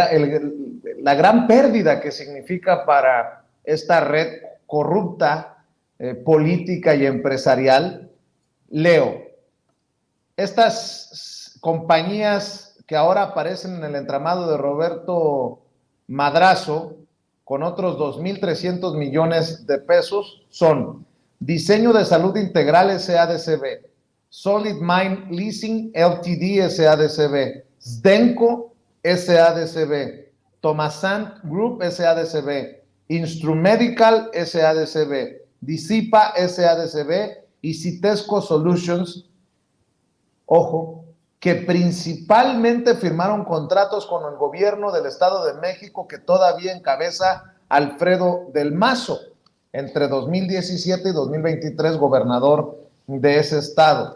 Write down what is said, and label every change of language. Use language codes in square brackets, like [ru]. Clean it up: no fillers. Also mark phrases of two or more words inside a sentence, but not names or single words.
[es] gran pérdida que significa para esta red corrupta, política y empresarial, leo, estas compañías que ahora aparecen en el entramado de Roberto Madrazo, con otros 2,300 millones de pesos, son Diseño de Salud Integral SADCB, Solid Mind Leasing LTD SADCB, Sdenco SADCB, Tomasant Group SADCB, Instrumedical SADCB, Disipa SADCB y Citesco Solutions, ojo, que principalmente firmaron contratos con el gobierno del Estado de México, que todavía encabeza Alfredo del Mazo, entre 2017 y 2023 gobernador de ese estado.